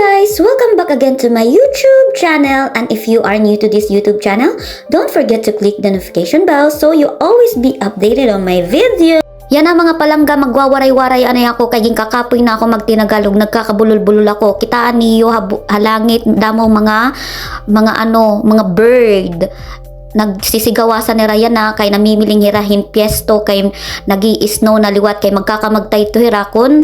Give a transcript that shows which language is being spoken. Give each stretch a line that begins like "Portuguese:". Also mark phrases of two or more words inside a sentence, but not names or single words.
English: guys! Welcome back again to my YouTube channel, and if you are new to this YouTube channel, don't forget to click the notification bell so you always be updated on my video.
Waray: Yan na mga palangga, magwawaray-waray anay ako kay kakapoy na ako magtinagalog, nagkakabulol-bulol ako. Kitaan niyo halangit damo mga bird. Nagsisigawasan ni Ryan na kay namimiling hirahin piesto kay nagi-snow na liwat kay magkakamagtay to hirakon.